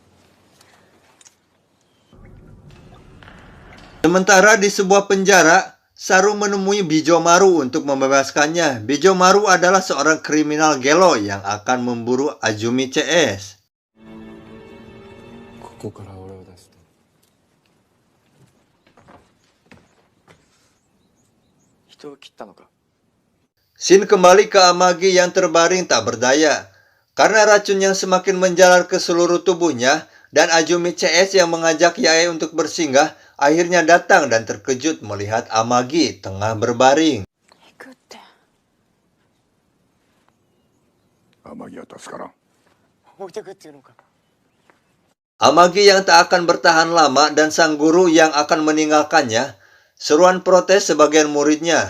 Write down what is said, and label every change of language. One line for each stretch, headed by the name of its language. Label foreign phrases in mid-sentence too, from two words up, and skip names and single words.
Indonesian: Sementara di sebuah penjara, Saru menemui Bijomaru untuk membebaskannya. Bijomaru adalah seorang kriminal gelo yang akan memburu Azumi CS.
Japanese: ここから俺を出すと人を切ったのか
Indonesian: Shin kembali ke Amagi yang terbaring tak berdaya. Karena racun yang semakin menjalar ke seluruh tubuhnya, dan Azumi CS yang mengajak Yae untuk bersinggah, akhirnya datang dan terkejut melihat Amagi tengah berbaring. Amagi yang tak akan bertahan lama dan sang guru yang akan meninggalkannya, seruan protes sebagian muridnya.